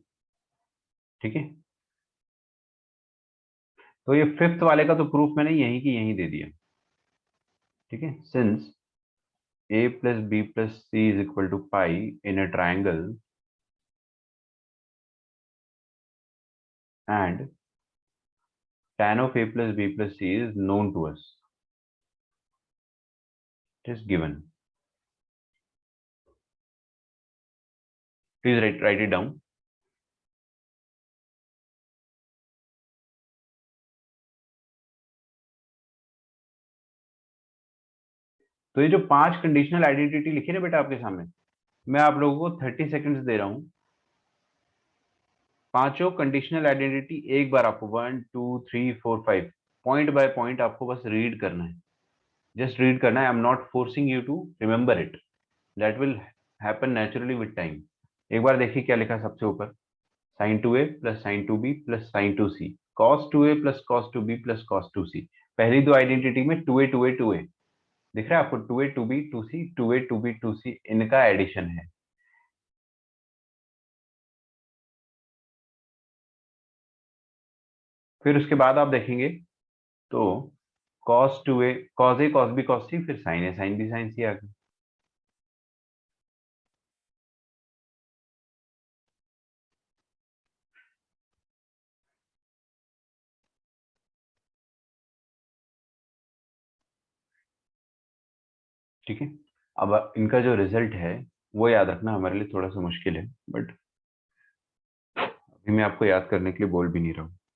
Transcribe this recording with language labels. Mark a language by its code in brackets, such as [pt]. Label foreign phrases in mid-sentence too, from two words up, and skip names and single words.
[hi] ठीक है, तो ये फिफ्थ वाले का तो प्रूफ मैंने यहीं की यहीं दे दिया। ठीक है, [en] since a plus b plus c is equal to pi in a triangle and tan of a plus b plus c is known to us, it is given, please write it down। [hi] तो ये जो 5 [en] conditional identity [hi] लिखी ना बेटा आपके सामने, मैं आप लोगों को 30 सेकंड्स दे रहा हूं। पांचों [en] conditional identity [hi] एक बार आपको 1 2 3 4 5 [en] point by point [hi] आपको बस रीड करना है। [en] just read [hi] करना है, [en] I am not forcing you to remember it, that will happen naturally with time. [hi] एक बार देखिए क्या लिखा है सबसे ऊपर, sin 2a प्लस sin 2b प्लस sin 2c, cos 2a प्लस cos 2b प्लस cos 2c। पहली दो आइडेंटिटी में 2a 2a 2a दिख रहा है आपको, 2a 2b 2c 2a 2b 2c, इनका एडिशन है। फिर उसके बाद आप देखेंगे तो cos 2a cos a cos b cos c, फिर sin a sin b sin c आ गया। ठीक है, अब इनका जो रिजल्ट है वो याद रखना हमारे लिए थोड़ा सा मुश्किल है, बट अभी मैं आपको याद करने के लिए बोल भी नहीं रहा हूँ।